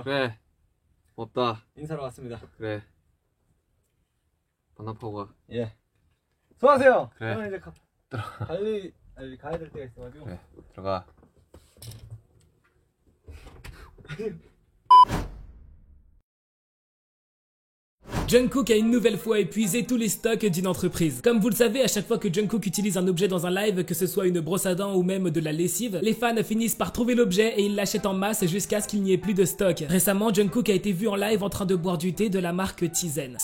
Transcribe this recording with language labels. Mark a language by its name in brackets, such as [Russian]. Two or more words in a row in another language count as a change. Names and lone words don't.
[Korean] 그래. 없다. 인사로 왔습니다. 그래. 반납하고 가. 예. 수고하세요. 그래. 저는 이제 가야 될 때가 있어가지고. 그래. 들어가. [French] Jungkook a une nouvelle fois épuisé tous les stocks d'une entreprise. Comme vous le savez, à chaque fois que Jungkook utilise un objet dans un live, que ce soit une brosse à dents ou même de la lessive, les fans finissent par trouver l'objet et ils l'achètent en masse jusqu'à ce qu'il n'y ait plus de stock. Récemment, Jungkook a été vu en live en train de boire du thé de la marque Tizen.